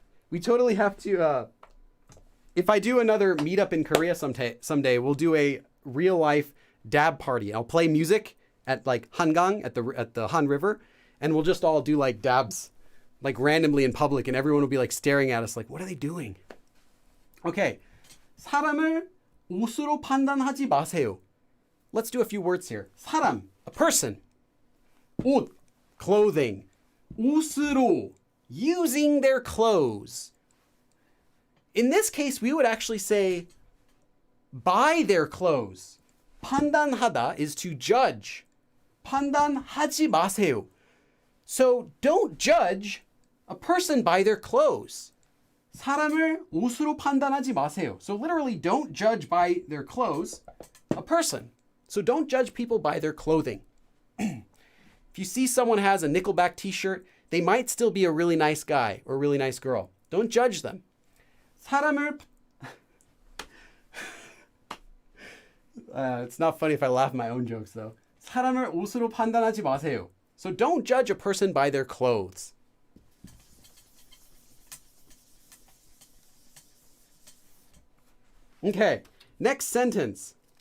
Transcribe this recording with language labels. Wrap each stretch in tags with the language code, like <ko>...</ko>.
<en>We totally have to, if I do another meetup in Korea someday, we'll do a real life dab party. I'll play music at like Hangang at the Han River, and we'll just all do like dabs, like randomly in public, and everyone will be like staring at us like, what are they doing? Okay.</en> <ko>사람을 옷으로 판단하지 마세요.</ko> <en>Let's do a few words here. 사람, a person. 옷, clothing. 옷으로, using their clothes. In this case, we would actually say by their clothes. 판단하다 is to judge.</en> <ko>판단하지 마세요.</ko> <en>So don't judge a person by their clothes.</en> <ko>사람을 옷으로 판단하지 마세요.</ko> <en>So literally don't judge by their clothes a person. So don't judge people by their clothing. If you see someone has a Nickelback t-shirt, they might still be a really nice guy or a really nice girl. Don't judge them. 사람을 it's not funny if I laugh at my own jokes though.</en> <ko>사람을 옷으로 판단하지 마세요.</ko> <en>So don't judge a person by their clothes. Okay, next sentence.</en>